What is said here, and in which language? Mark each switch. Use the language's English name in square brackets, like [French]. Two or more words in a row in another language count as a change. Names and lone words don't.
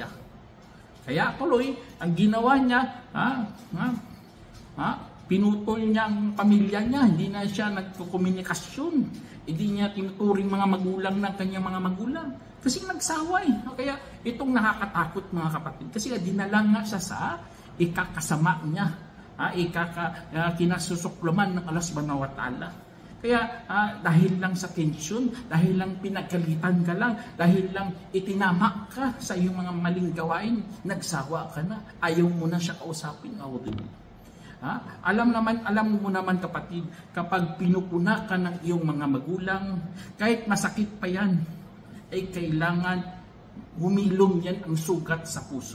[Filipino] Kaya tuloy, ang ginawa niya, pinutol niya ang pamilya niya, hindi na siya nagkukomunikasyon. Hindi niya tinuturing mga magulang ng kanyang mga magulang. Kasi nagsawa eh. Kaya itong nakakatakot mga kapatid. Kasi dinala nga siya sa ikakasama niya. Kinasusuklaman ng Allah [Arabic] سبحانه وتعالى. [Filipino] Kaya dahil lang sa tensyon, dahil lang pinagkalitan ka lang, dahil lang itinama ka sa iyong mga maling gawain, nagsawa ka na, ayaw mo na siya kausapin. Alam mo naman kapatid, kapag pinupuna ka ng iyong mga magulang, kahit masakit pa yan, ay kailangan humilom yan ang sugat sa puso.